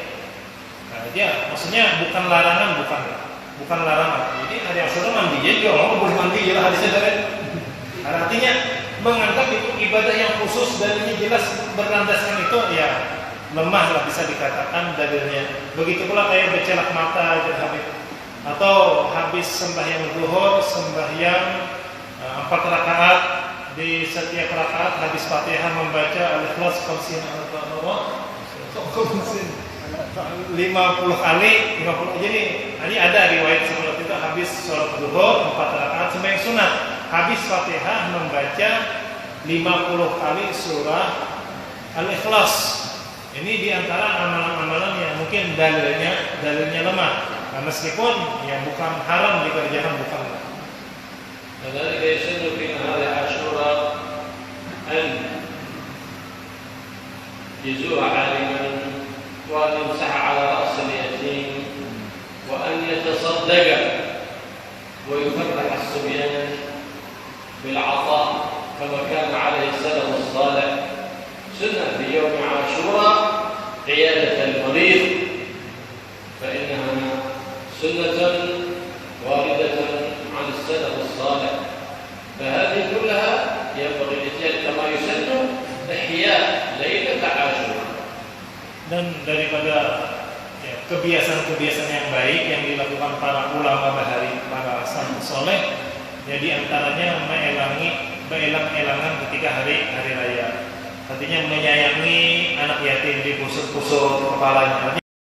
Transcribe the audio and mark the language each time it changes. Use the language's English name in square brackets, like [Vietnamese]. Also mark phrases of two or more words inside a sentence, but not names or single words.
[Indonesian] Nah dia maksudnya bukan larangan, bukan larangan. Jadi hari Asyura mandi, jadi orang boleh mandi, ya hadisnya dari. Artinya menganggap itu ibadah yang khusus dan ini jelas berlandaskan itu, ya lemah lah bisa dikatakan dalilnya. Begitu pula kayak bercelak mata aja Habib, atau habis sembahyang zuhur, sembahyang 4 rakaat, di setiap rakaat habis Fatihah membaca Al-Ikhlas 50 kali. Jadi ini ada riwayat seperti itu, habis sholat zuhur 4 rakaat sembahyang sunat, habis Fatihah membaca 50 kali surah Al-Ikhlas. Ini diantara amalan-amalan yang mungkin dalilnya lemah. Nah, meskipun ya bukan haram dikerjakan, bukan. [Arabic] كذلك يسن في نهار عاشوراء أن يزور عالما وأن يمسح على رأس اليتيم وأن يتصدق ويفرح الصبيان بالعطاء كما كان عليه السلف الصالح. سنة في يوم عاشوراء عيادة المريض، فإنها سنة واردة عن السلف الصالح، فهذه كلها ينبغي الاتيان كما يسن إحياء ليلة عاشوراء. [Indonesian] Dan daripada ya, kebiasaan-kebiasaan yang baik yang dilakukan para ulama bahari, para [Arabic] السلف الصالح, [Indonesian] ya diantaranya mengelang-elangan ketika hari raya. Artinya menyayangi anak yatim, dikusut-kusut kepalanya.